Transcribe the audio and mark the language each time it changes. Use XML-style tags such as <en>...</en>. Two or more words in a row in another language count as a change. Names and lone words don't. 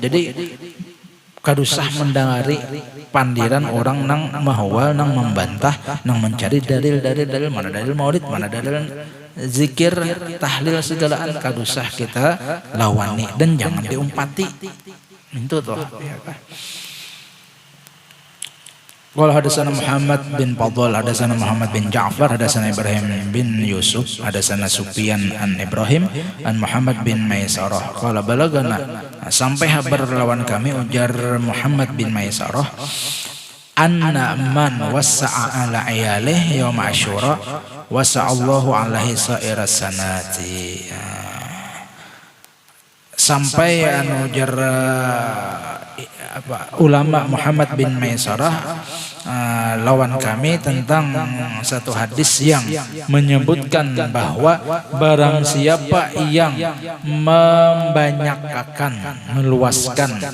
<bjn>Jadi kadusah mendengari pandiran orang nang mahwal, nang membantah, nang mencari dalil mana dalil maulid, mana dalil zikir, tahlil segalaan, kadusah kita lawani dan jangan diumpati. Itu toh.</bjn> <ar>قال حدثنا محمد بن فضل حدثنا محمد بن جعفر حدثنا إبراهيم بن يوسف حدثنا سفيان عن إبراهيم عن محمد بن ميسرة. قال بلغنا,</ar> <bjn>sampai habar lawan kami ujar Muhammad bin Maisarah,</bjn> <ar>أن من وسع على عياله يوم عاشوراء وسع الله عليه سائر السنة.</ar> <bjn>Sampai ujar ulama Muhammad bin Maisarah lawan kami tentang satu hadis yang menyebutkan bahwa barang siapa yang membanyakkan, meluaskan,</bjn>